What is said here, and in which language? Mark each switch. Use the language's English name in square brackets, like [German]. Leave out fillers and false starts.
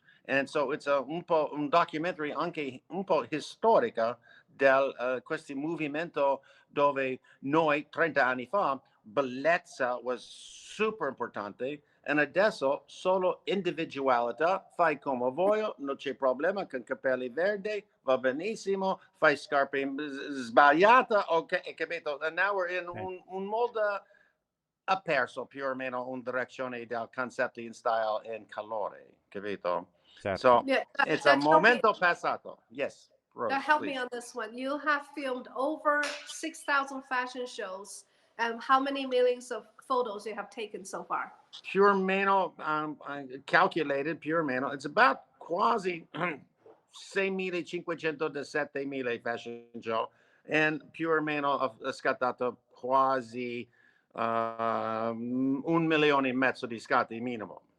[English] And so it's [Italian] un po' un documentary anche un po' storica del questo movimento, dove noi 30 anni fa bellezza [English] was [Italian] super importante, e adesso solo individualità, fai come voglio, non c'è problema, con capelli verdi va benissimo, fai scarpe sbagliate, ok, capito? [English] And now we're in [Italian] un mondo ha perso più o meno una direzione del concetto in style e calore, capito? Certo. [English] So Yeah, it's a [Italian] momento passato. [English] Yes, Rose, help me please. on this one. You have filmed over 6,000 fashion shows, and how many millions of photos you have taken so far? [Italian] Più o meno, [English] calculated [Italian] più o meno, [English] it's about [Italian] quasi 6.500 da 7.000 [English] fashion show, [Italian] and più o meno ho scattato quasi 1,5 milioni di scatti minimum.